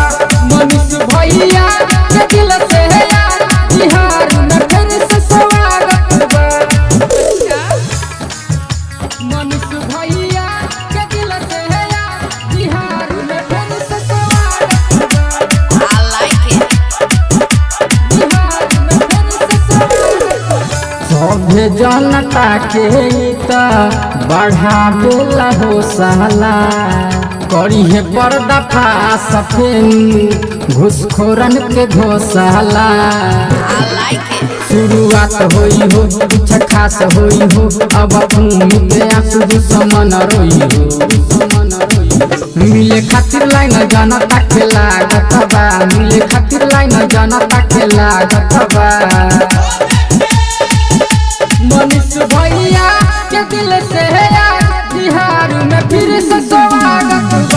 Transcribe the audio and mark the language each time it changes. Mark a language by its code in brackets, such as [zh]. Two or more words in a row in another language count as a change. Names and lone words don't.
[bho] मनीष भैया के दिल से है यार, बिहार में फिर से स्वागत बा। मनीष भैया के दिल से है यार, बिहार में फिर से स्वागत बा। [en] I like it. [bho] बिहार में फिर से स्वागत बा। सभे जनता के त बढ़ावेला हो साला, करी है पर्दा सफेन घुसखोरन के घोसाला। [en] I like it. [bho] शुरुआत होई हो कुछ खास होई हो, अब के आंसू दुश्मन रोई हो। मिले खातिर लाइन जनता के लागत बा, मिले खातिर लाइन जनता के लागत बा। मनीष भैया के दिल से है यार, बिहार में फिर से स्वागत बा।